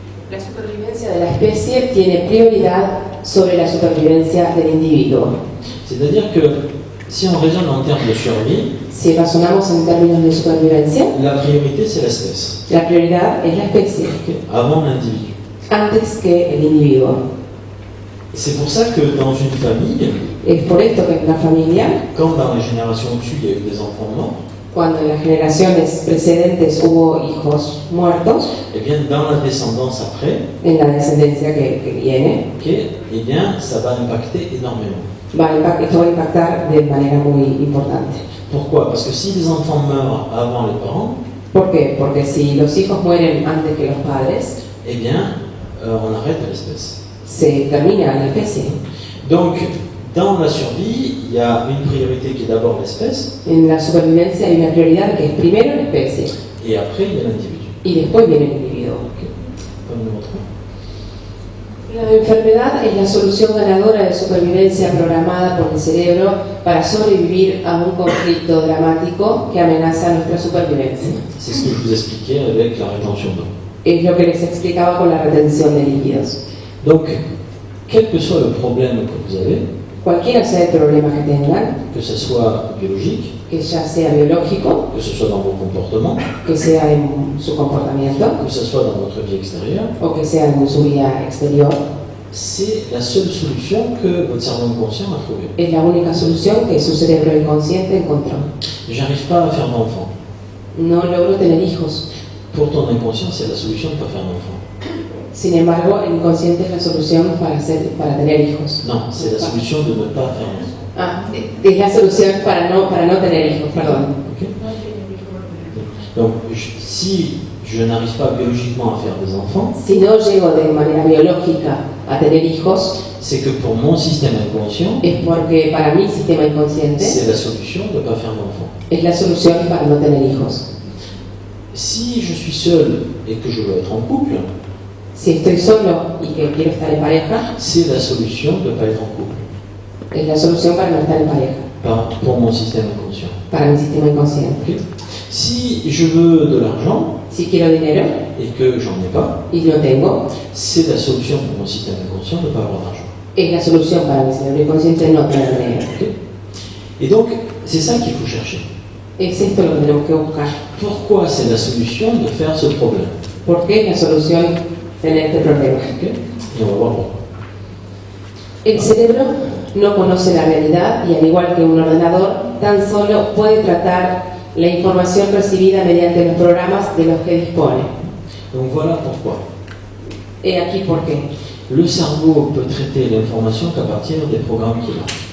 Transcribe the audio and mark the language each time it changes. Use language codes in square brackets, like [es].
[es] La supervivencia de la especie tiene prioridad sobre la supervivencia del individuo. [fr] C'est-à-dire que si on raisonne en termes de survie, [es] Si razonamos en términos de supervivencia, [fr] la priorité c'est l'espèce, [es] la prioridad es la especie, [fr] avant l'individu. [es] antes que el individuo. [fr] C'est pour ça que dans une famille, [es] Es por esto que en una familia, [fr] comme dans les générations au-dessus, il y a eu des enfants morts, [es] cuando en las generaciones precedentes hubo hijos muertos, [fr] et bien dans la descendance après, [es] en la descendencia que viene, [fr] et bien ça va impacter énormément. [es] esto va a impactar de manera muy importante. [fr] Pourquoi? Parce que si les enfants meurent avant les parents, [es] ¿Por qué? Porque si los hijos mueren antes que los padres, [fr] eh bien on arrête l'espèce. [es] se termina la especie. [fr] Donc dans la survie, il y a une priorité qui est d'abord l'espèce, [es] En la supervivencia hay una prioridad que es primero la especie [fr] et après il y a l'individu. [es] y después viene el individuo. [fr] Comme numéro 3. [es] La enfermedad es la solución ganadora de supervivencia programada por el cerebro para sobrevivir a un conflicto dramático que amenaza nuestra supervivencia. [fr] C'est ce que je vous expliquais avec la rétention d'eau. [es] Es lo que les explicaba con la retención de líquidos. [fr] Donc, quel que soit le problème que vous avez, [es] Cualquiera sea el problema que tengan, [fr] que ce soit biologique, [es] que ya sea biológico, [fr] que ce soit dans vos comportements, [es] que sea en su comportamiento [fr] que ce soit dans votre vie extérieure, [es] o que sea en su vida exterior, [fr] c'est la seule solution que votre cerveau inconscient a trouvée. [es] es la única solución que su cerebro inconsciente encontró. [fr] J'arrive pas à faire d'enfant. [es] No logro tener hijos. [fr] Pour ton inconscient, c'est la solution de ne pas faire d'enfant. [es] Sin embargo, el inconsciente es la solución para tener hijos. [fr] Non, c'est la solution de ne pas faire d'enfant. [es] Ah, es la solución para no tener hijos, perdón. Ok. [fr] Donc, si je n'arrive pas biologiquement à faire des enfants, [es] Si no llego de manera biológica a tener hijos, [fr] c'est que pour mon système inconscient, [es] es porque para mi sistema inconsciente [fr] c'est la solution de ne pas faire d'enfants. [es] es la solución para no tener hijos. [fr] Si je suis seul et que je veux être en couple, [es] Si estoy solo y que quiero estar en pareja, [fr] c'est la solution de ne pas être en couple, [es] es la solución para no estar en pareja, [fr] pour mon système inconscient. [es] para mi sistema inconsciente. [fr] Ok. Si je veux de l'argent [es] Si quiero dinero [fr] et que j'en ai pas, [es] y lo tengo, [fr] c'est la solution pour mon système inconscient de ne pas avoir d'argent. [es] es la solución para mi cerebro inconsciente no tener dinero. Ok. [fr] Et donc, c'est ça qu'il faut chercher. [es] Es esto lo que tenemos que buscar. [fr] Pourquoi c'est la solution de faire ce problème? [es] ¿Por qué es la solución tener este problema? [fr] Ok. Et on va voir pourquoi. [es] El cerebro no conoce la realidad y al igual que un ordenador, tan solo puede tratar la información recibida mediante los programas de los que dispone. [fr] Donc voilà pourquoi. [es] He aquí por qué. [fr] Le cerveau peut traiter l'information qu'à partir des programmes qu'il a.